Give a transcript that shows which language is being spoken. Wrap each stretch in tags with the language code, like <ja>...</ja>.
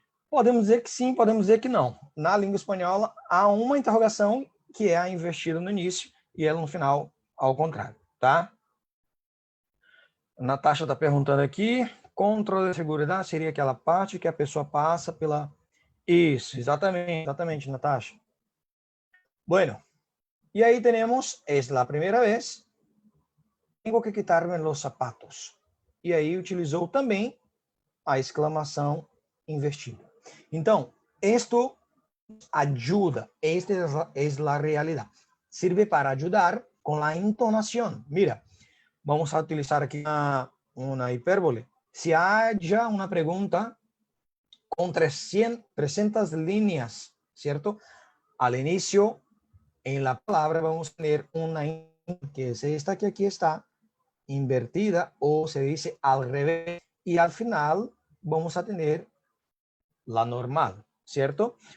<pt>Podemos dizer que sim, podemos dizer que não. Na língua espanhola, há uma interrogação que é a invertida no início e ela no final ao contrário, tá? Natasha está perguntando aqui, controle de segurança seria aquela parte que a pessoa passa pela... Isso, exatamente, Natasha.</pt> <es>Bueno, y ahí tenemos, es la primera vez, tengo que quitarme los zapatos.</es> <pt>E aí utilizou também a exclamação invertida. Então, isto ajuda,</pt> <es>esta es la realidad. Sirve para ayudar con la entonación. Mira, vamos a utilizar aquí una hipérbole. Si haya una pregunta con 300 líneas, ¿cierto? Al inicio, en la palabra vamos a tener una que es esta que aquí está, invertida, o se dice al revés, y al final vamos a tener la normal, ¿cierto?</es>